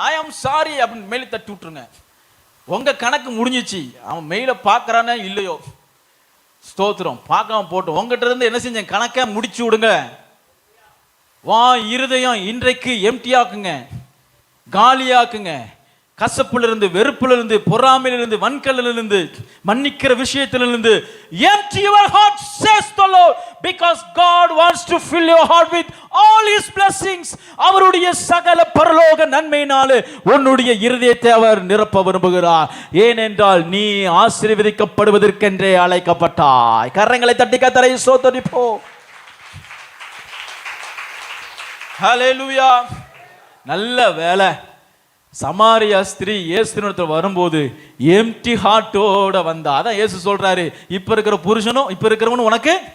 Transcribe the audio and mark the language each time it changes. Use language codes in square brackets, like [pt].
[en] I am sorry [ta] அப்படின்னு mail தட்டி விட்டுருங்க. உங்க கணக்கு முடிஞ்சிச்சு. அவன் மெயில பாக்குறானே இல்லையோ, ஸ்தோத்திரம், பார்க்காம போட்டு உங்ககிட்ட இருந்து என்ன செஞ்சேன் கணக்கை முடிச்சு விடுங்க. வா இருதயம் இன்றைக்கு எம்டியாக்குங்க, காலியாக்குங்க. கசப்பிலிருந்து, வெறுப்பிலிருந்து, பொறாமையிலிருந்து, வன்கலிலிருந்து, மன்னிக்கிற விஷயத்திலிருந்து [en] empty your heart says the Lord, because God wants to fill your heart with all His blessings. [ta] அவருடைய சகல பரலோக நன்மையினாலே உன்னுடைய இருதயத்தை அவர் நிரப்ப விரும்புகிறார். ஏனென்றால் நீ ஆசீர்வதிக்கப்படுவதற்கென்றே அழைக்கப்பட்டாய். கரங்களை தட்டி கர்த்தரை ஸ்தோத்திரிப்போம். ஹல்லேலூயா. நல்ல வேலை, சமாரியா ஸ்திரீ இயேசுவினிடத்தில் வரும்போது எம்டி ஹார்ட்டோட வந்தா. அதான் இயேசு சொல்றாரு, இப்ப இருக்கிற புருஷனும் இப்ப இருக்கிறவனும் உனக்கு